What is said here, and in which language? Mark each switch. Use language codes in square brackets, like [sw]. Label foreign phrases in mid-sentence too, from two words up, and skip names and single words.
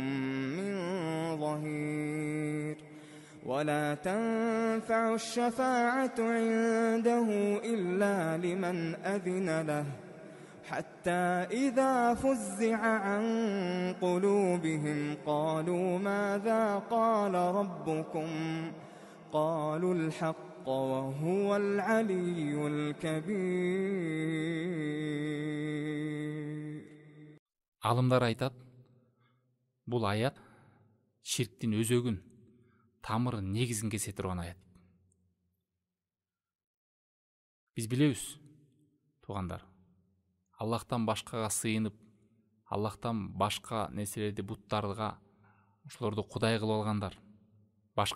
[ar] من ظهير ولا تنفع الشفاعة عنده إلا لمن أذن له حتى إذا فزع عن قلوبهم قالوا ماذا قال ربكم قالوا الحق وهو العلي الكبير. [ky] Алымдар айтат, бұл аят ширктин өзөгүн, тамырын, негизин кесе турган аят. Биз билебиз, туугандар, Аллахтан башкага сыйынып, Аллахтан башка нерселерди, буттарга, ошолорду кудай кылып алгандар, башка